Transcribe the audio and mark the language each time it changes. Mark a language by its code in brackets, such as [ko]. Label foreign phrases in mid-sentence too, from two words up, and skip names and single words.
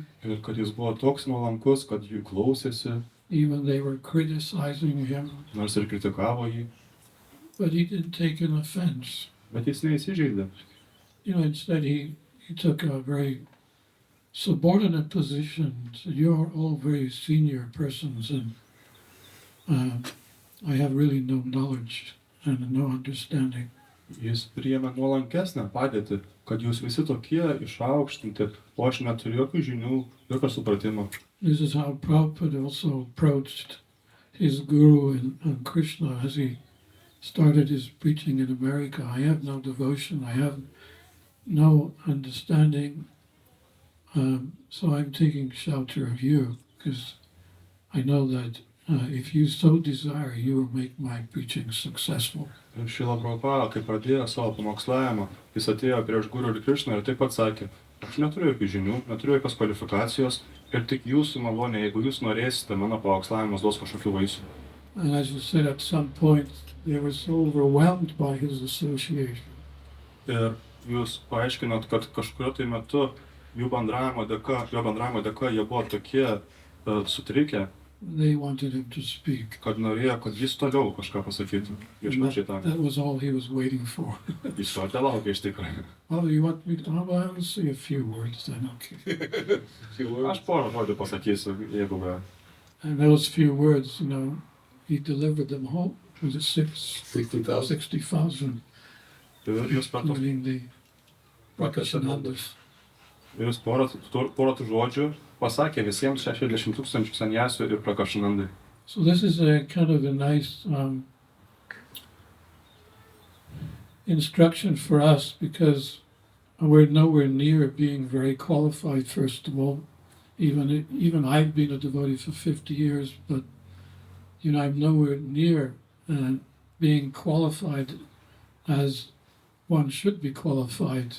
[lt] Ir kad jis buvo toks nuolankus, kad jų klausėsi, [en] Even they were criticizing him, [lt] nors ir kritikavo jį, [en] but he didn't take an offense. [lt] bet jis neįsižeidė. [en] Instead he took a very subordinate position. So you're all very senior persons, and I have really no knowledge and no understanding. [lt] Jis priėmė nuolankesnę padėtį, kad jūs visi tokie išaukštinti, o aš neturiu jokių žinių, jokio supratimo. [en] This is how Prabhupada also approached his guru and Krishna as he started his preaching in America. I have no devotion, I have no understanding, so I'm taking shelter of you, because I know that if you so desire, you will make my preaching successful. [lt] Ir Šrila Prabhupada, kai pradėjo savo pamokslavimą, jis atėjo prieš Guru ir Krišną ir taip pat sakė, aš neturiu jokių žinių, neturiu jokios kvalifikacijos ir tik jūsų malonė, jeigu jūs norėsite, mano pamokslavimas duos kažkokių vaisių. [en] And as you said, at some point, they were so overwhelmed by his association. [lt] Ir jūs paaiškinot, kad kažkurio tai metu jo bendravimo dėka jie buvo tokie sutrikę, [en] They wanted him to speak. [lt] kad norėjo, kad jis toliau kažką pasakytų. Viešpačiai tam. [en] That was all he was waiting for. [lt] Jis to te laukia iš tikrųjų. [en] Oh, you want me to? Oh, well, I'll say a few words then, okay. [lt] Aš porą žodžių pasakysiu, jeigu gal. [en] And those few words, he delivered them home. Was it 60,000. 60,000, [lt] Ir jūs per tos [en] including the Prakashanandas. [lt] Ir jis porą tų žodžių pasakė visiems 60 tūkstančių sanjasių ir prakašanandai. [en] So this is a kind of a nice instruction for us, because we're nowhere near being very qualified, first of all. Even I've been a devotee for 50 years, but I'm nowhere near being qualified as one should be qualified.